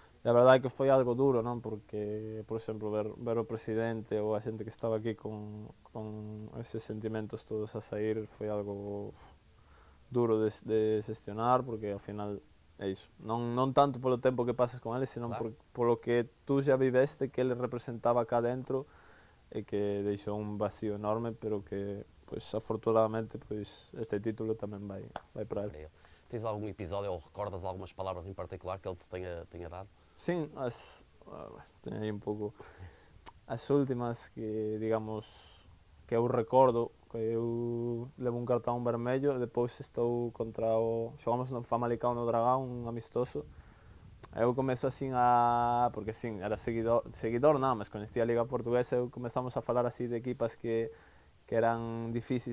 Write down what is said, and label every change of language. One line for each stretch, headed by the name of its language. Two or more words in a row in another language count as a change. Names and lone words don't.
Galician: a verdade é que foi algo duro, non? Porque, por exemplo, ver o presidente ou a xente que estaba aquí con eses sentimentos todos a sair foi algo duro de xestionar, porque ao final é iso. Non tanto polo tempo que pasas con eles, senón
Portuguese: Claro.
Galician: polo que tú xa viveste, que ele representaba cá dentro, e que deixou un vacío enorme, pero que, pois, afortunadamente, pois, este título tamén vai para ele.
Portuguese: Tens algum episódio ou recordas algumas palavras em particular que ele te tenha dado? Sim,
Galician: teño aí un pouco as últimas que, digamos, que eu recordo, que eu levo un cartón vermello, depois estou contra xogamos no Famalicão no Dragão, un amistoso, eu comezo así porque sim, era seguidor non, mas coñecía a Liga Portuguesa, eu comezamos a falar así de equipas que eran difíciles